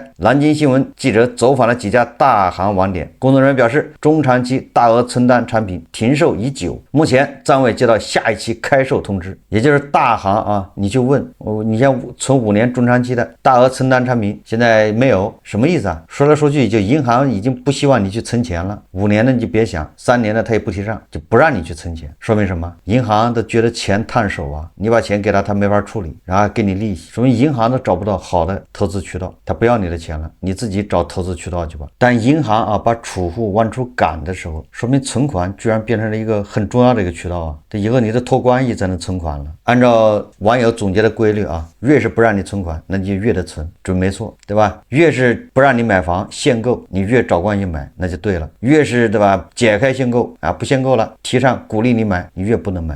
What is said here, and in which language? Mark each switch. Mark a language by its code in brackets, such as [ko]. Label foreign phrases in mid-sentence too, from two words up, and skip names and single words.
[zh] 南京新聞記者走訪了幾家大行網點，工作人員表示，中長期大額存單產品停售已久，目前暫未接到下一期開售通知。也就是大行你去問你想存5年中長期的大額存单產品現在沒有，什麼意思啊？說來說去就銀行已經不希望你去存錢了，5年的你就別想，3年的他也不提倡，就不讓你去存錢。說明什麼？银行都覺得錢燙手啊，你把錢給他没法處理，然後给你利息，说明銀行都找不到好的投資渠道，他不要你的钱了，你自己找投資渠道去吧。但銀行把儲戶往出趕的時候，說明存款居然变成了一個很重要的一個渠道啊！這以後你的托關係才能存款了。按照網友總結的規律越是不讓你存款，那你就越得存，準沒錯，對吧？越是不讓你買房限購，你越找關係買，那就對了。越是對吧，解開限購不限購了，提倡鼓勵你買，你越不能買。